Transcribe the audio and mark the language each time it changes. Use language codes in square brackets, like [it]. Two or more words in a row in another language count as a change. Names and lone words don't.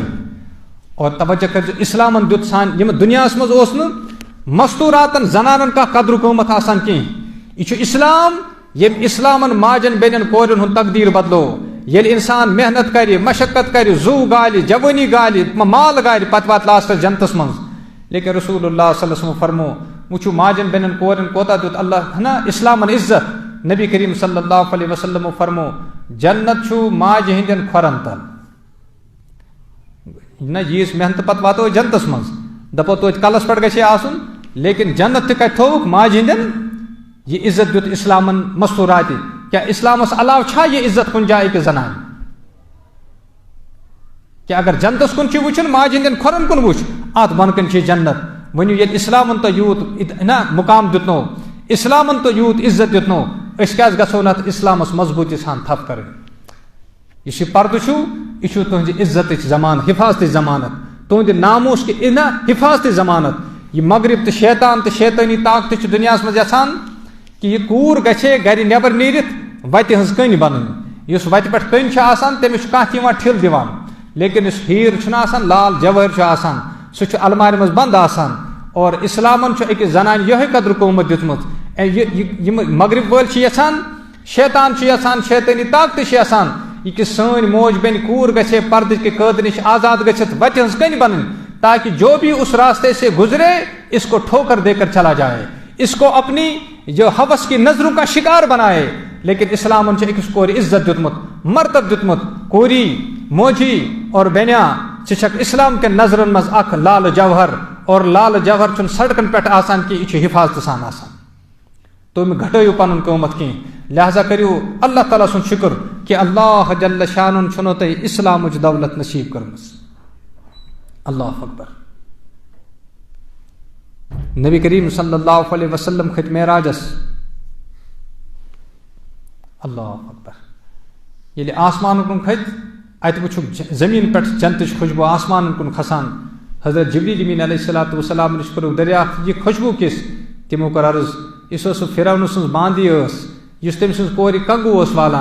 [ks] اور توجہ کٔرزِ, اسلامن دیُت سانہِ ییٚمہِ دُنیاہس منٛز اوس نہٕ مستوٗراتن زنانن کانٛہہ قدرٕ قۭمتھ آسان کینٛہہ. یہ چھُ اسلام ییٚمہِ اسلامن ماجن بیٚنٮ۪ن کورٮ۪ن ہُنٛد تقدیٖر بدلو. ییٚلہِ انسان محنت کرِ, مشقت کرِ, زوٗ گالہِ, جوٲنی گالہِ, مال گالہِ, پتہٕ واتہِ لاسٹس جنتس منٛز. لیکن رسول اللہ [ar] صلی اللہ علیہ وسلم [ks] فرمو, وٕچھو ماجن بیٚنٮ۪ن کورٮ۪ن کوتاہ دیُت اللہ نا اسلامن عزت. نبی کریم [ar] صلی اللہ علیہ وسلم [ks] فرمو, جنت چھُ ماجہِ ہٕنٛدٮ۪ن کھۄرن تل. نہ ییٖژ محنت پتہٕ واتو جنتس منٛز, دپو توتہِ کلس پٮ۪ٹھ گژھِ آسُن, لیکن جنت تہِ کتہِ تھووُکھ ماجہِ ہٕنٛدٮ۪ن. یہ عزت دیُت اسلامن مستوٗراتہِ. کیا اسلامس علاوٕ چھا یہ عزت کُنہِ جایہِ أکِس زنانہِ؟ کہ اگر جنتس کُن چھُ وٕچھُن, ماجہِ ہٕنٛدٮ۪ن کھۄرن کُن وٕچھ, اتھ بۄنہٕ کَنۍ چھِ جنت. ؤنِو ییٚلہِ اسلامن تۄہہِ یوٗت نا مُقام دیُتنو, اسلامن تۄہہِ یوٗت عزت دیُتنو, أسۍ کیازِ گژھو نہٕ اتھ اسلامس مضبوٗطی سان تھپھ کرٕنۍ؟ یُس یہِ پردٕ چھُ یہِ چھُ تُہنٛزِ عزتٕچ ضمانت, حفاظتٕچ ضمانت, تُہنٛدِ ناموس کہِ نا حفاظتٕچ ضمانت. یہِ مغرب تہٕ شیطان تہٕ شیطٲنی طاقتہٕ چھِ دُنیاہس منٛز یژھان کہ یہ کوٗر گژھِ گرِ نٮ۪بر نیٖرِتھ وتہِ ہٕنٛز کٔنۍ بنٕنۍ. یُس وتہِ پٮ۪ٹھ کٔنۍ چھِ آسان تٔمِس چھُ کانٛہہ تہِ یِوان ٹھِل دِوان, لیکن یُس ہیٖر چھُنہ آسان, لال جوٲہِر چھُ آسان, سُہ چھُ المارِ منٛز بنٛد آسان. اور اسلامن چھُ أکِس زنانہِ یِہوٚے قدرٕ قۭمتھ دیُتمُت. یِم مغرب وٲلۍ چھِ یژھان, شیطان چھُ یژھان, شیطٲنی طاقتہٕ چھِ یژھان یہ کہ سٲنۍ موج بیٚنہِ کوٗر گژھِ پردٕ کہِ قٲدٕ نِش آزاد گٔژھِتھ وتہِ ہٕنٛز کٔنۍ بنٕنۍ, [ur] تاکہ جو بھی اس راستے سے گزرے اس کو ٹھوکر دے کر چلا جائے, اس کو اپنی جو حوث کی نظروں کا شکار بنائے. [ks] لیکن اسلامن چھُ أکِس کورِ عزت دیُتمُت, مرتب دیُتمُت. کوری, موجی اور بیٚنیا ژٕ چھکھ اسلام کٮ۪ن نظرن منٛز اکھ لال جوہر, اور لال جوہر چھُنہٕ سڑکن پٮ۪ٹھ آسان کینٛہہ, یہِ چھُ حفاظتہٕ سان آسان. تُہۍ مہٕ گھٹٲیِو پنُن قۭمتھ کینٛہہ. لہذا کٔرِو اللہ تعالیٰ سُنٛد شُکر کہ اللہ جل شانُن چھُنو تۄہہِ اسلامٕچ دولت نصیٖب کٔرمٕژ. [ar] اللہ اکبر. [ks] نبی کریم [ar] صلی اللہ علیہ وسلم [ks] کھٔتۍ معراجس. [ar] اللہ اکبر. [ks] ییٚلہِ آسمان کُن کھٔتۍ, اتہِ وٕچھُکھ زٔمیٖن پٮ۪ٹھ جنتٕچ خوشبوٗ آسمانن کُن کھسان. حضرت جبریٖل أمیٖن [ar] علیہ الصلوٰتُ وسلام [ks] نِش کوٚرُکھ دریافت, یہِ خوشبوٗ کِس؟ تِمو کوٚر عرض, یُس اوس سُہ فِرعون سٕنٛز باندی ٲس, یُس تٔمۍ سٕنٛز کورِ کنگوٗ اوس والان.